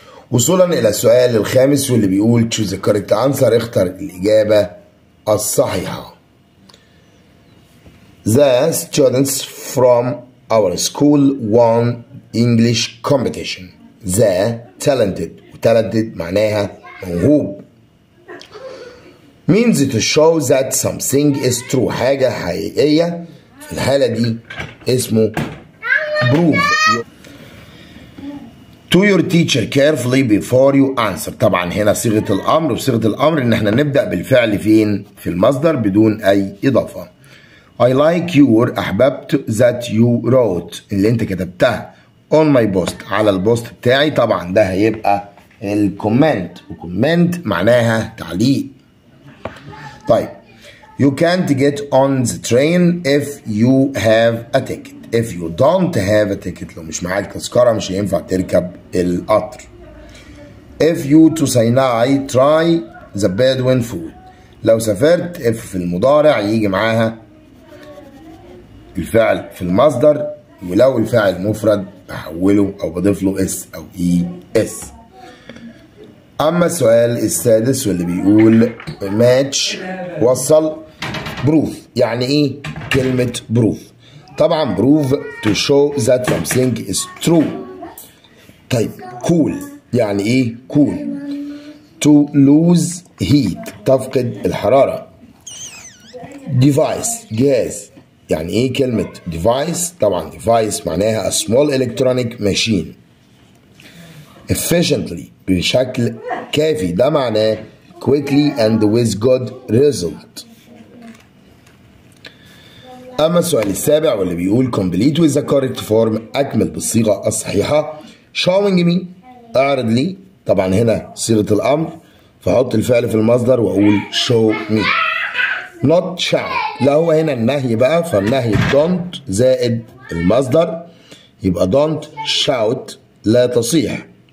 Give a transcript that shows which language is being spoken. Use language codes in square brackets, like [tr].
[ar] وصولا إلى السؤال الخامس واللي بيقول [en] choose the correct answer، [ar] اختر الإجابة الصحيحة. [en] The students from our school won English competition. [ar] The talented، وtalented معناها موهوب. [en] means to show that something is true، [ar] حاجة حقيقية. في الحالة دي اسمه prove. [en] to your teacher carefully before you answer. [ar] طبعا هنا صيغة الأمر، وصيغة الأمر إن احنا نبدأ بالفعل فين؟ في المصدر بدون أي إضافة. [en] I like your، [ar] أحببت [en] that you wrote، [ar] اللي أنت كتبتها [en] on my post، [ar] على البوست بتاعي. طبعا ده هيبقى الكومنت، وكومنت معناها تعليق. [en] طيب you can't get on the train if you have a ticket. if you don't have a ticket، [ar] لو مش معاك تذكرة مش هينفع تركب القطر. [en] if you to Sinai try the Bedouin food. [ar] لو سافرت if في المضارع يجي معاها الفعل في المصدر، ولو الفاعل مفرد بحوله او بضيف له اس او اي اس. اما السؤال السادس واللي بيقول ماتش، وصل بروف. يعني ايه كلمة بروف؟ طبعا بروف [en] to show that something is true. [ar] طيب cool يعني ايه cool؟ [en] to lose heat، [ar] تفقد الحرارة. device جهاز. يعني ايه كلمة device؟ طبعا device معناها [en] a small electronic machine. efficiently [ar] بشكل كافي، ده معناه [en] quickly and with good result. [ar] أما السؤال السابع واللي بيقول [en] complete with the correct form، [ar] أكمل بالصيغة الصحيحة. [en] showing me، [ar] أعرض لي. طبعا هنا صيغة الأمر، فأحط الفعل في المصدر وأقول [en] show me. not shout، [ar] لا هو هنا النهي بقى، فالنهي don't زائد المصدر، يبقى [en] don't shout [ar] لا تصيح.